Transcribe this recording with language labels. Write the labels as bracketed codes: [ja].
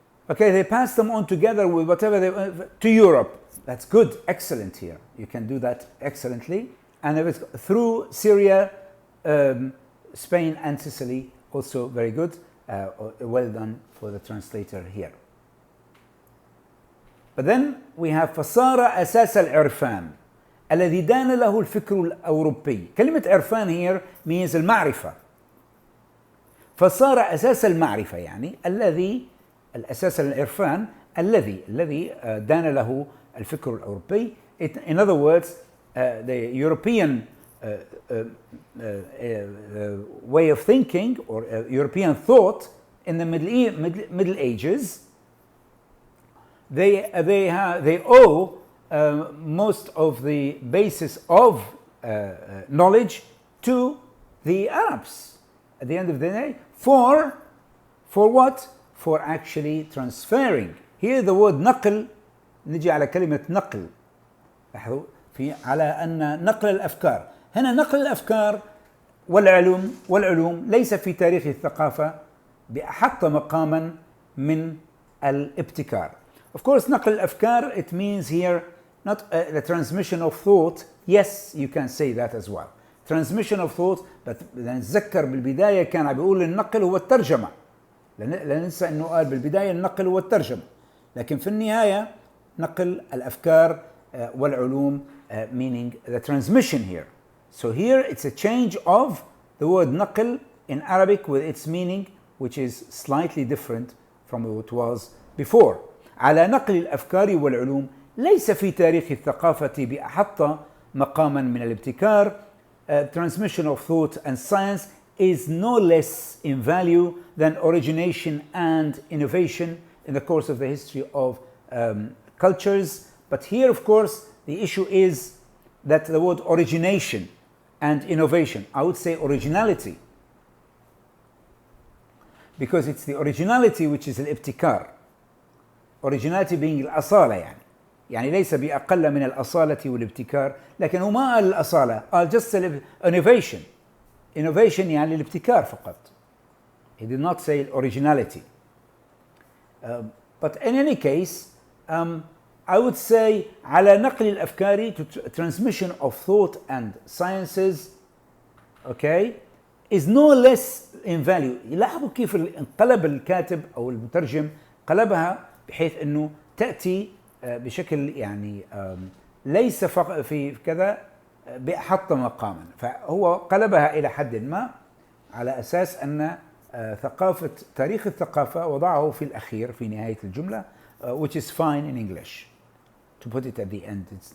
[en] Okay, they pass them on together with whatever they to Europe. That's good, excellent here. You can do that excellently. And it was through Syria, Spain and Sicily, also very good. Well done for the translator here. But then we have [ar] فصار أساس العرفان الذي دان له الفكر الأوروبي. كلمة عرفان [en] here means [ar] المعرفة. فصار أساس المعرفة يعني الذي الأساس العرفان الذي دان له الفكر الأوروبي. [en] In other words, the European way of thinking or European thought in the Middle Ages, they owe most of the basis of knowledge to the Arabs at the end of the day. For what? For actually transferring. Here the word [ar] نقل, نجي على كلمة نقل. لاحظوا على أن نقل الأفكار. هنا نقل الأفكار والعلوم ليس في تاريخ الثقافة بأحط مقاما من الابتكار. [en] Of course, [ar] نقل الأفكار, [en] it means here not the transmission of thought. Yes, you can say that as well. Transmission of thought, but [ar] نتذكر بالبداية كان بيقول النقل هو الترجمة. لا ننسى أنه قال بالبداية النقل هو الترجمة. لكن في النهاية نقل الأفكار والعلوم [en] meaning the transmission here. So here it's a change of the word نقل in Arabic with its meaning, which is slightly different from what it was before. [ar] على نقل الأفكار والعلوم ليس في تاريخ الثقافة بأحط مقاما من الابتكار. [en] Transmission of thought and science is no less in value than origination and innovation in the course of the history of cultures. But here, of course, the issue is that the word origination and innovation, I would say originality, because it's the originality which is الابتكار. Originality being [ar] الأصالة يعني ليس بأقل من الأصالة والابتكار، لكن هو ما قال الأصالة، قال [en] just innovation. [ar] Innovation يعني الابتكار فقط. [en] He did not say originality. But in any case, I would say [ar] على نقل الأفكار, [en] to transmission of thought and sciences, okay, is no less in value. [ar] لاحظوا كيف انقلب الكاتب أو المترجم قلبها بحيث أنه تأتي بشكل يعني ليس فقط في كذا بأحط مقاما، فهو قلبها إلى حد ما على أساس أن ثقافة تاريخ الثقافة وضعه في الأخير في نهاية الجملة, [en] which is fine in English to put it at the end.